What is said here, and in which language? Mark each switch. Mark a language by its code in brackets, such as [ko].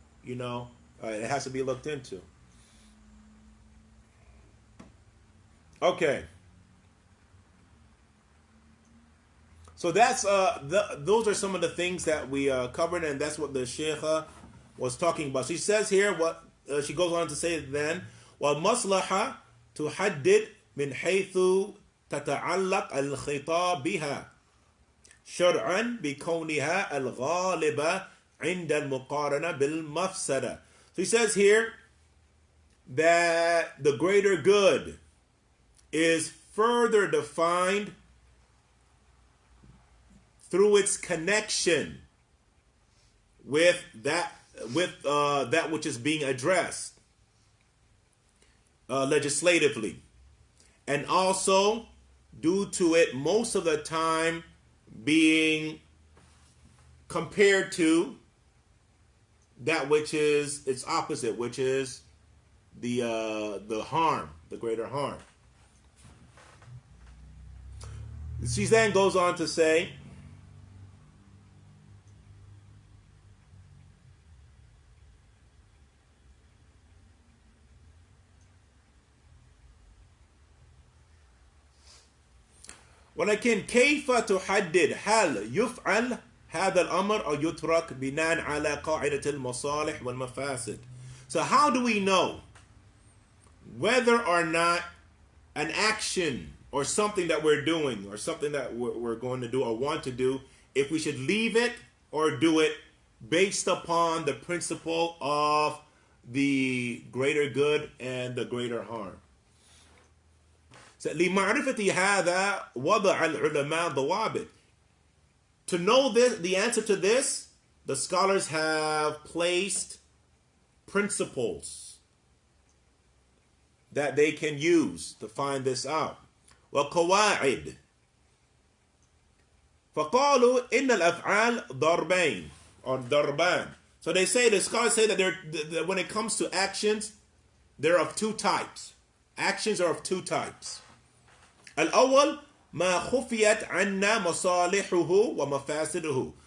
[en] It has to be looked into. Okay. So that's those are some of the things that we covered, and that's what the Sheikha was talking about. She says here what she goes on to say then, [ar] وَالْمَصْلَحَةُ تُحَدِّدْ مِنْ حَيْثُ تَتَعَلَّقْ الْخِطَابِ بِهَا شَرْعًا بِكَوْنِهَا الْغَالِبَةِ عِنْدَ الْمُقَارَنَةِ بِالْمَفْسَدَةِ. [en] So he says here that the greater good is further defined through its connection with that which is being addressed legislatively, and also due to it most of the time being compared to that which is its opposite, which is the harm, the greater harm. She then goes on to say, [ar] ولكن كيف تحدد هل يفعل هذا الأمر أو يترك بناء على قاعدة المصالح والمفاسد. [en] So how do we know whether or not an action or something that we're doing or something that we're going to do or want to do, if we should leave it or do it based upon the principle of the greater good and the greater harm? So, [ar] لمعرفة هذا وضع العلماء ضوابط. [en] To know this, the answer to this, the scholars have placed principles that they can use to find this out. [ar] وقواعد. فقالوا إن الأفعال ضربين [en] or [ar] ضربان. [en] So they say, the scholars say that when it comes to actions, they're of two types. Actions are of two types. [ar] الأول ما خفيت عنا مصالحه ومفاسده.